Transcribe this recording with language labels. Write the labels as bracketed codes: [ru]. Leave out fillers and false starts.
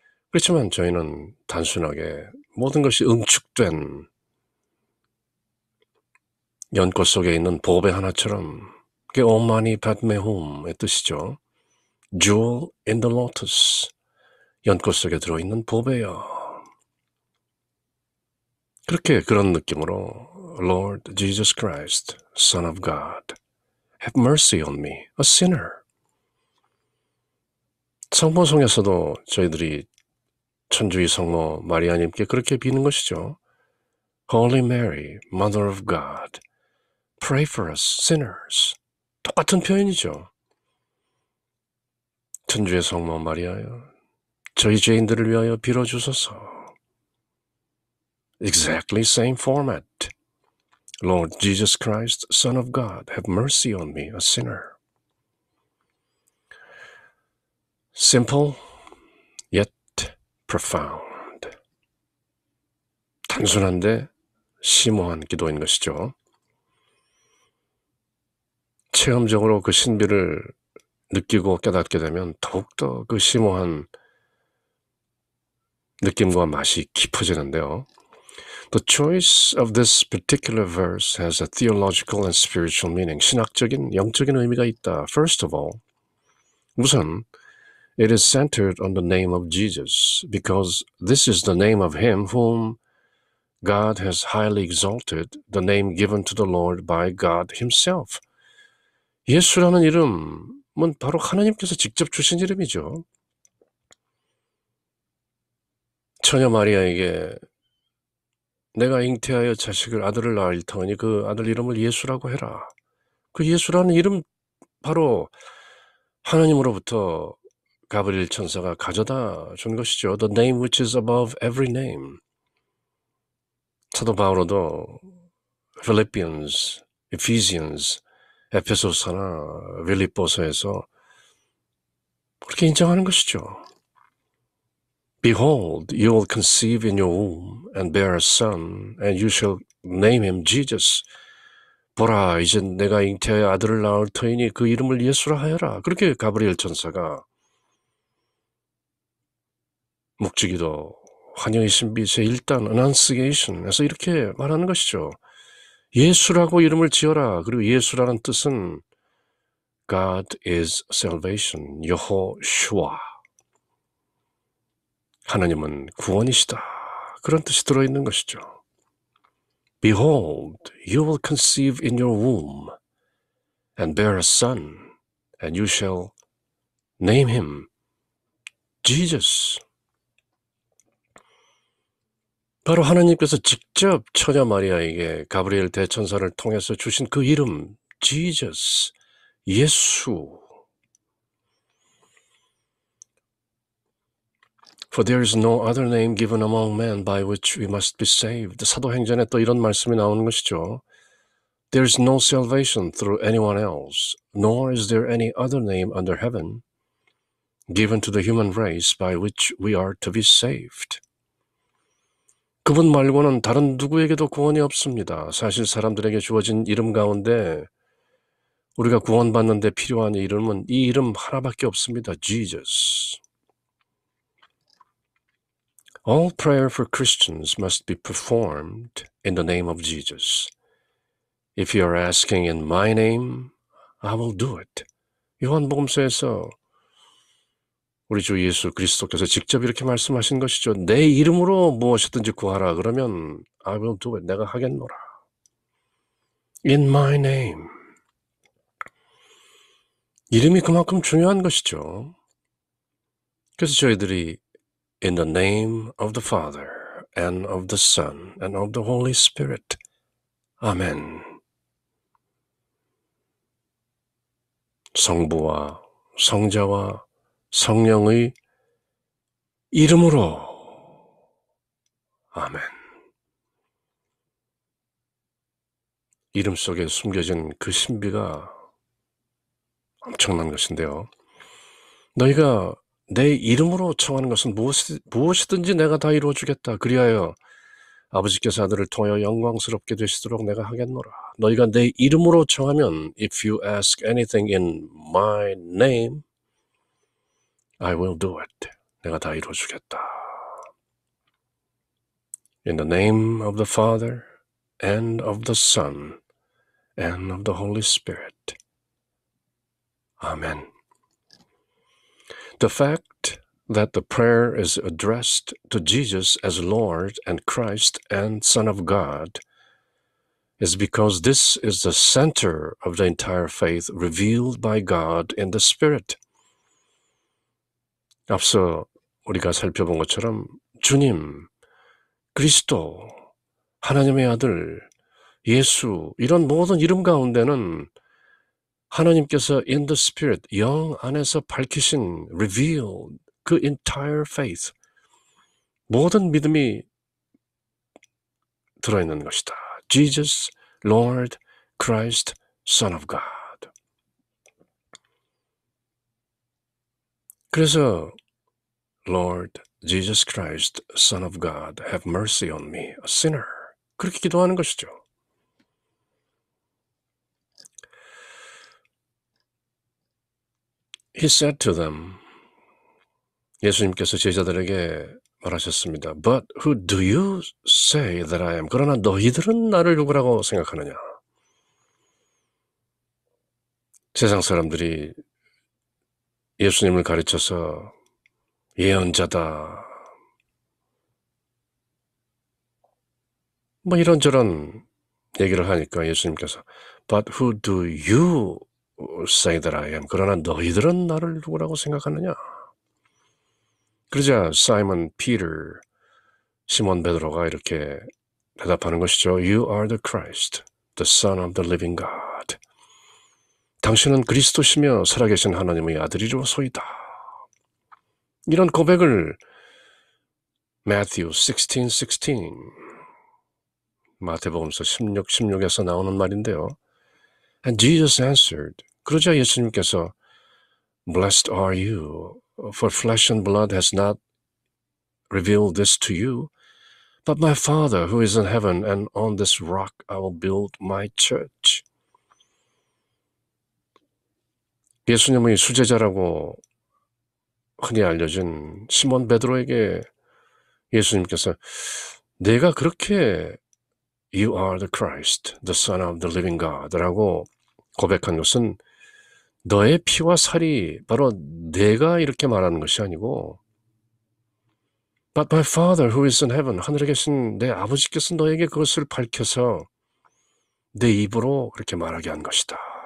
[ko] 그렇지만 저희는 단순하게 모든 것이 응축된 연꽃 속에 있는 보배 하나처럼 그게 오마니 padmehum의 뜻이죠. [en] Jewel in the lotus. [ko] 연꽃 속에 들어있는 보배요. 그런 느낌으로 [en] Lord Jesus Christ, Son of God, have mercy on me, a sinner. [ko] 성모송에서도 저희들이 천주의 성모 마리아님께 그렇게 비는 것이죠. [en] Holy Mary, Mother of God, pray for us sinners. [ko] 똑같은 표현이죠. 천주의 성모 마리아여, 저희 죄인들을 위하여 빌어주소서. [en] Exactly same format. Lord Jesus Christ, Son of God, have mercy on me, a sinner. Simple, yet profound. [ko] 단순한데 심오한 기도인 것이죠. 체험적으로 그 신비를 느끼고 깨닫게 되면 더욱더 그 심오한 느낌과 맛이 깊어지는데요. [en] The choice of this particular verse has a theological and spiritual meaning. [ko] 신학적인, 영적인 의미가 있다. [en] First of all, [ko] 우선 [en] it is centered on the name of Jesus because this is the name of him whom God has highly exalted, the name given to the Lord by God himself. [ko] 예수라는 이름은 바로 하나님께서 직접 주신 이름이죠. 처녀 마리아에게 내가 잉태하여 아들을 낳을 터니 그 아들 이름을 예수라고 해라. 그 예수라는 이름 바로 하나님으로부터 가브리엘 천사가 가져다 준 것이죠. [en] The name which is above every name. [ko] 사도 바울도 Philippians, Ephesians, 에페소서나 빌립보서에서 그렇게 인정하는 것이죠. [en] Behold, you will conceive in your womb and bear a son, and you shall name him Jesus. [ko] 보라, 이제 내가 잉태하여 아들을 낳을 터이니 그 이름을 예수라 하여라. 그렇게 가브리엘 천사가 묵주기도 환영의 신비 제1단 Annunciation에서 이렇게 말하는 것이죠. 예수라고 이름을 지어라. 그리고 예수라는 뜻은 [en] God is salvation, [ko] 여호슈아. 하나님은 구원이시다. 그런 뜻이 들어있는 것이죠. [en] Behold, you will conceive in your womb and bear a son, and you shall name him Jesus. [ko] 바로 하나님께서 직접 처녀 마리아에게 가브리엘 대천사를 통해서 주신 그 이름, Jesus, 예수. [en] For there is no other name given among men by which we must be saved. [ko] 사도행전에 또 이런 말씀이 나오는 것이죠. [en] There is no salvation through anyone else, nor is there any other name under heaven given to the human race by which we are to be saved. [ko] 그분 말고는 다른 누구에게도 구원이 없습니다. 사실 사람들에게 주어진 이름 가운데 우리가 구원받는 데 필요한 이름은 이 이름 하나밖에 없습니다. [en] Jesus. All prayer for Christians must be performed in the name of Jesus. If you are asking in my name, I will do it. [ko] 요한복음서에서 우리 주 예수 그리스도께서 직접 이렇게 말씀하신 것이죠. 내 이름으로 무엇이든지 구하라. 그러면 [en] I will do it. [ko] 내가 하겠노라. [en] In my name. [ko] 이름이 그만큼 중요한 것이죠. 그래서 저희들이 [en] In the name of the Father and of the Son and of the Holy Spirit. [ko] 아멘. 성부와 성자와 성령의 이름으로. 아멘. 이름 속에 숨겨진 그 신비가 엄청난 것인데요. 너희가 내 이름으로 청하는 것은 무엇이든지 내가 다 이루어주겠다. 그리하여 아버지께서 아들을 통하여 영광스럽게 되시도록 내가 하겠노라. 너희가 내 이름으로 청하면 [en] If you ask anything in my name, I will do it. [ko] 내가 다 이루어주겠다. [en] In the name of the Father and of the Son and of the Holy Spirit. Amen. The fact that the prayer is addressed to Jesus as Lord and Christ and Son of God is because this is the center of the entire faith revealed by God in the Spirit. [ko] 앞서 우리가 살펴본 것처럼 주님, 그리스도, 하나님의 아들, 예수 이런 모든 이름 가운데는 하나님께서 [en] in the Spirit, [ko] 영 안에서 밝히신, revealed, 그 [en] entire faith, [ko] 모든 믿음이 들어있는 것이다. [en] Jesus, Lord, Christ, Son of God. [ko] 그래서 [en] Lord, Jesus Christ, Son of God, have mercy on me, a sinner. [ko] 그렇게 기도하는 것이죠. [en] He said to them, [ko] 예수님께서 제자들에게 말하셨습니다. [en] But who do you say that I am? [ko] 그러나 너희들은 나를 누구라고 생각하느냐? 세상 사람들이 예수님을 가르쳐서 예언자다, 뭐 이런저런 얘기를 하니까 예수님께서 [en] But who do you say that I am? [ko] 그러나 너희들은 나를 누구라고 생각하느냐? 그러자 사이먼 피터, 시몬 베드로가 이렇게 대답하는 것이죠. [en] You are the Christ, the Son of the living God. [ko] 당신은 그리스도시며 살아계신 하나님의 아들이로소이다. 이런 고백을 Matthew 16:16 마태복음서 16:16에서 나오는 말인데요. [en] And Jesus answered. [ko] 그러자 예수님께서 [en] Blessed are you, for flesh and blood has not revealed this to you, but my Father who is in heaven, and on this rock I will build my church. [ko] 예수님의 수제자라고 흔히 알려진 시몬 베드로에게 예수님께서 내가 그렇게 [en] You are the Christ, the Son of the living God [ko] 라고 고백한 것은 너의 피와 살이 바로 내가 이렇게 말하는 것이 아니고 [en] But my Father who is in heaven, [ko] 하늘에 계신 내 아버지께서 너에게 그것을 밝혀서 내 입으로 그렇게 말하게 한 것이다.